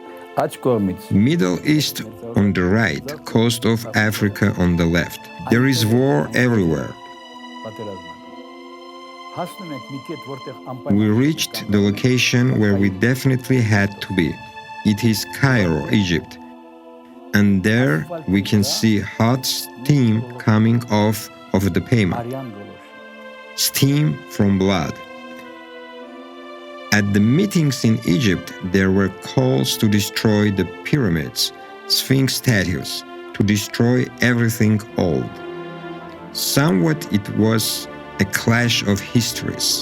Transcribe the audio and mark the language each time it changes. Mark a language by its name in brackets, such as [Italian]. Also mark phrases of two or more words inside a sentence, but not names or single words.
[Armenian] Աջ կողմից [English] Middle East on the right, coast of Africa on the left. There is war everywhere. [Armenian] պատերազմ է։ Հասնում ենք մի կետ, որտեղ անպայման [English] We reached the location where we definitely had to be. It is Cairo, Egypt. And there we can see hot steam coming off of the pavement. [Armenian] արյան գոլորշի։ [English] Steam from blood. At the meetings in Egypt, there were calls to destroy the pyramids, Sphinx statues, to destroy everything old. Somewhat it was a clash of histories.